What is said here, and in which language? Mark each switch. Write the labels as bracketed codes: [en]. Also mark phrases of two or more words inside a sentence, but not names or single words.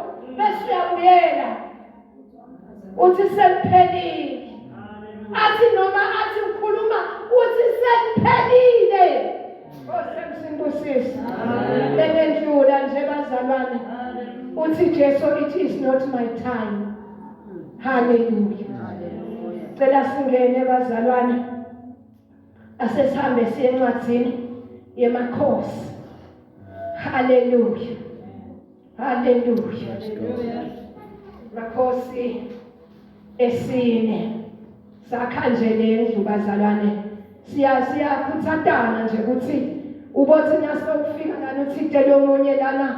[zu] Bese uyabuyela. Uthi seliphelile. Athi noma athi ukhuluma uthi seliphelile. Osemsimbusisi. Bengendlula nje bazalwane. Uthi Jesu, [en] it is not my time. [zu] Hallelujah. Cela singene bazalwane. Asesihambe siye encwadzini yemakhosi. Hallelujah. Hallelujah. Makhosi esine. Sakha nje lendlu bazalwane. Siyakhuthatana nje ukuthi ubothi nasokufika lana uthinte lomunye lana.